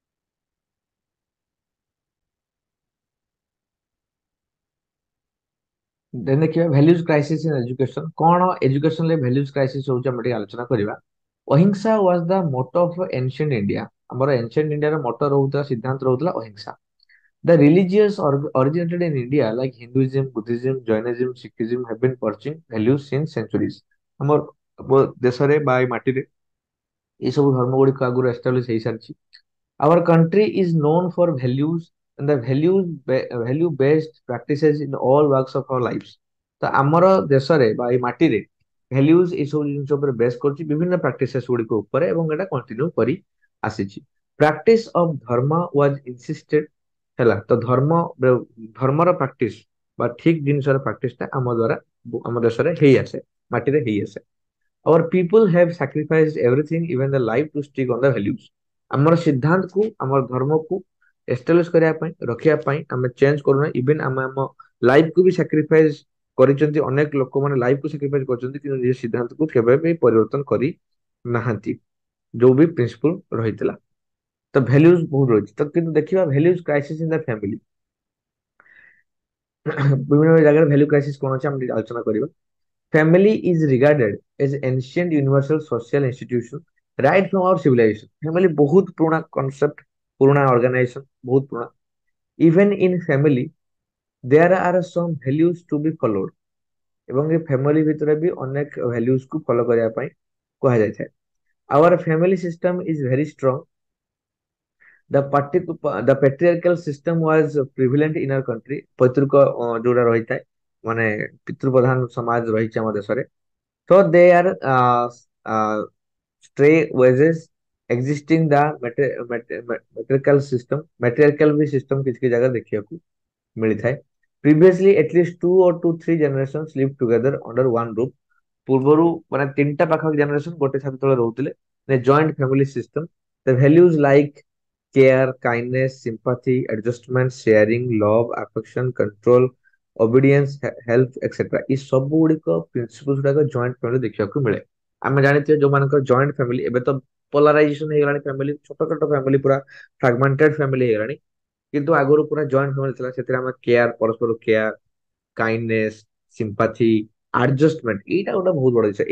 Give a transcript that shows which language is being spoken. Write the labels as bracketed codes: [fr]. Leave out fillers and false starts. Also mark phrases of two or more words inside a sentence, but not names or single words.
[or] ଦେନ୍ ଦେଖିବା [en] values crisis in education, [or] କଣ ଏଜୁକେସନରେ [en] values crisis [or] ହଉଛି ଆମେ ଟିକେ ଆଲୋଚନା କରିବା। ଅହିଂସା [en] was the motto of ancient India, [or] ଆମର ଏନସିଏଣ୍ଟ ଇଣ୍ଡିଆର ମୋଟୋ ରହୁଥିଲା, ସିଦ୍ଧାନ୍ତ ରହୁଥିଲା ଅହିଂସା। [en] The religious originated in India like Hinduism, Buddhism, Jainism, Sikhism have been pursuing values since centuries। [or] ଆମ ଦେଶରେ ବା ଏଇ ମାଟିରେ ଏଇ ସବୁ ଧର୍ମ ଗୁଡିକ ଆଗରୁ ଏଷ୍ଟାବ୍ଲିଶ ହେଇସାରିଛି। [en] Our country is known for values and the value based practices in all walks of our lives। [or] ତ ଆମର ଦେଶରେ ବା ଏଇ ମାଟିରେ ଭ୍ୟାଲ୍ୟୁଜ ଏଇ ସବୁ ଜିନିଷ ଉପରେ ବେସ୍ କରୁଛି, ବିଭିନ୍ନ ପ୍ରାକ୍ଟିସେସ୍ ଗୁଡିକ ଉପରେ, ଏବଂ ଏଟା କଣ୍ଟିନ୍ୟୁ କରି ଆସିଛି। [en] practice of [or] ଧର୍ମ [en] was insisted [or] ହେଲା, ତ ଧର୍ମର ପ୍ରାକ୍ଟିସ ବା ଠିକ ଜିନିଷର ପ୍ରାକ୍ଟିସଟା ଆମ ଦ୍ୱାରା ଆମ ଦେଶରେ ହେଇ ଆସେ, ମାଟିରେ ହେଇ ଆସେ। [en] Our people have sacrificed everything, even the life to stick on the values। [or] ଆମର ସିଦ୍ଧାନ୍ତକୁ, ଆମର ଧର୍ମକୁ ଏଷ୍ଟାବ୍ଲିଶ କରିବା ପାଇଁ, ରଖିବା ପାଇଁ ଆମେ ଚେଞ୍ଜ କରୁନା। ଇଭେନ ଆମେ ଆମ ଲାଇଫକୁ ବି ସାକ୍ରିଫାଇସ୍ କରିଛନ୍ତି, ଅନେକ ଲୋକମାନେ ଲାଇଫକୁ ସାକ୍ରିଫାଇସ୍ କରିଛନ୍ତି, କିନ୍ତୁ ନିଜ ସିଦ୍ଧାନ୍ତକୁ କେବେ ବି ପରିବର୍ତ୍ତନ କରି ନାହାନ୍ତି, ଯୋଉ ବି ପ୍ରିନ୍ସିପଲ ରହିଥିଲା। ତ ଭ୍ୟାଲ୍ୟୁଜ ବହୁତ ରହିଛି। ତ କିନ୍ତୁ ଦେଖିବା [en] values crisis in the family, [or] ବିଭିନ୍ନ ଜାଗାରେ [en] value crisis [or] କଣ ଅଛି ଆମେ ଟିକେ ଆଲୋଚନା କରିବା। [en] Family is regarded as ancient universal social institution right from our civilization। [or] family ବହୁତ ପୁରୁଣା concept, ପୁରୁଣା organization, ବହୁତ ପୁରୁଣା। [en] Even in family there are some values to be followed। [or] ଏବଂ ଏ family ଭିତରେ ବି ଅନେକ values କୁ follow କରିବା ପାଇଁ କୁହାଯାଇଥାଏ। [en] Our family system is very strong। The patriarchal system was prevalent in our country। [or] ପୈତୃକ ଯୋଉଟା ରହିଥାଏ, ମାନେ ପିତୃପ୍ରଧାନ ସମାଜ ରହିଛି ଆମ ଦେଶରେ। [en] So they are stray wages existing the matriarchal system। [or] matriarchal भी system କିଛି କିଛି ଜାଗାରେ ଦେଖିବାକୁ ମିଳିଥାଏ। [en] Previously at least 2 or 3 generations lived together under one roof। [or] ପୂର୍ବରୁ ମାନେ ତିନିଟା ପାଖାପାଖି ଜେନେରେସନ ଗୋଟେ ଛାତ ତଳେ ରହୁଥିଲେ। [en] joint family system. The values like care, kindness, sympathy, adjustment, sharing, love, affection, control, obedience, health, etc. [or] ଏଇ ସବୁ ଗୁଡିକ ପ୍ରିନ୍ସିପଲ ଗୁଡାକ [en] joint family [or] ଦେଖିବାକୁ ମିଳେ। ଆମେ ଜାଣିଥିବେ ଯୋଉମାନଙ୍କର [en] joint family, [or] ଏବେ ତ ପୋଲାରାଇଜେସନ ହେଇଗଲାଣି ଫ୍ୟାମିଲି, ଛୋଟ ଛୋଟ ଫ୍ୟାମିଲି, ପୁରା [en] fragmented family [or] ହେଇଗଲାଣି। କିନ୍ତୁ ଆଗରୁ ପୁରା [en] joint family [or] ଥିଲା, ସେଥିରେ ଆମେ କେୟାର, ପରସ୍ପର [en] care, kindness, sympathy, adjustment, [or] ଏଇଟା ଗୋଟେ ବହୁତ ବଡ ଜିନିଷ।